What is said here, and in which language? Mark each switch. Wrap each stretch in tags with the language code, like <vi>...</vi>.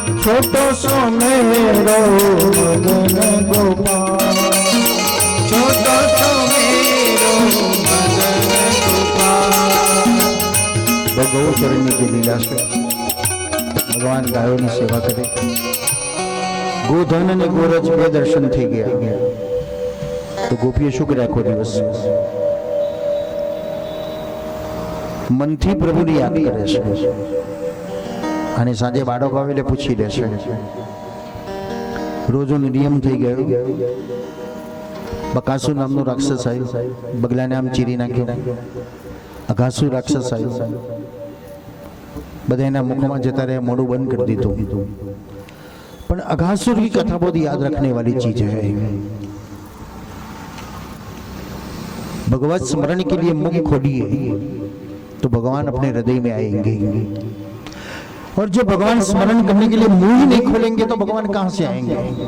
<hi>छोटो सो मेरो मदन गोपाल. छोटो सो मेरो मदन गोपाल. गौ चरण की लीला से भगवान गायों की सेवा करे.</hi> <gu>गोधन અને ગોરજ બે દર્શન થઈ ગયા, તો ગોપીએ શું કર્યા? આખો દિવસ મનથી પ્રભુને યાદ કરે છે અને સાંજે બાળકો આવે એટલે પૂછી લે છે. રોજનો નિયમ થઈ ગયો. બકાસુર નામનો રાક્ષસ આવ્યો, બગલાને આમ ચીરી નાખ્યો. અઘાસુર રાક્ષસ આવ્યો, બધા એના મુખમાં જતા રહ્યા, મોઢું બંધ કરી દીધું. પણ</gu> <hi>अघासुर की कथा बहुत याद रखने वाली चीज है. भगवत स्मरण के लिए मुख खोलिए तो भगवान अपने हृदय में आएंगे, और जो भगवान स्मरण करने के लिए मुंह ही नहीं खोलेंगे तो भगवान कहां से आएंगे?</hi>